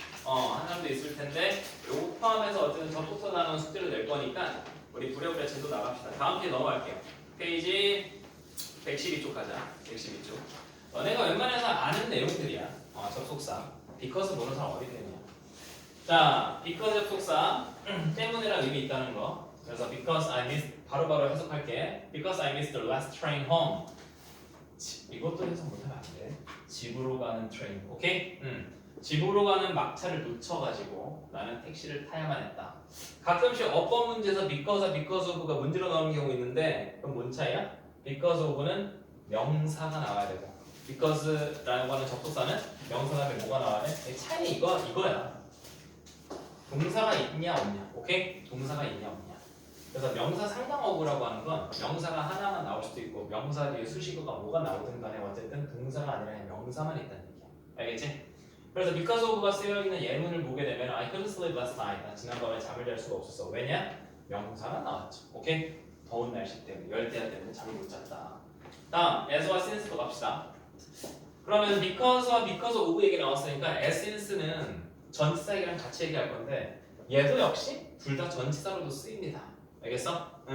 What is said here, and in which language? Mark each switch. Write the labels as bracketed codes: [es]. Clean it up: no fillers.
[ko] 한 사람도 있을 텐데 요거 포함해서 어쨌든 접속사 나눈 숙제를 낼 거니까 우리 부랴부랴 제도 나갑시다. 다음 페이지 넘어갈게요. 페이지 112쪽 가자. 112쪽. 너네가 웬만해서 아는 내용들이야. 접속사. because 모르는 사람 어디 있겠냐. 자, because 접속사 때문에랑 의미 있다는 거. 그래서 [en] because I missed [ko] 바로바로 해석할게. [en] Because I missed the last train home. [ko] 이것도 해석 못하면 안 돼. 집으로 가는 트레인. 오케이? 집으로 가는 막차를 놓쳐가지고 나는 택시를 타야만 했다. 가끔씩 어법 문제에서 because of가 문제로 나오는 경우 있는데 그럼 뭔 차이야? because of는 명사가 나와야 되고 because라고 하는 접속사는 명사 다음에 뭐가 나와야 돼? 차이 이거야. 동사가 있냐 없냐. 오케이? 동사가 있냐 없냐. 그래서 명사 상당 어구라고 하는 건 명사가 하나만 나올 수도 있고 명사 뒤에 수식어가 뭐가 나오든 간에 어쨌든 동사가 아니라 명사만 있다는 얘기야. 알겠지? 그래서 because of가 쓰여있는 예문을 보게 되면 [en] I couldn't sleep last night. [ko] 나 지난밤에 잠을 잘 수가 없었어. 왜냐? 명사가 나왔죠. 오케이? 더운 날씨 때문에 열대야 때문에 잠을 못 잤다. 다음 as와 since로 갑시다. 그러면 because와 because of 얘기 나왔으니까 as since는 전치사 얘기랑 같이 얘기할 건데 얘도 역시 둘 다 전치사로도 쓰입니다. 알겠어?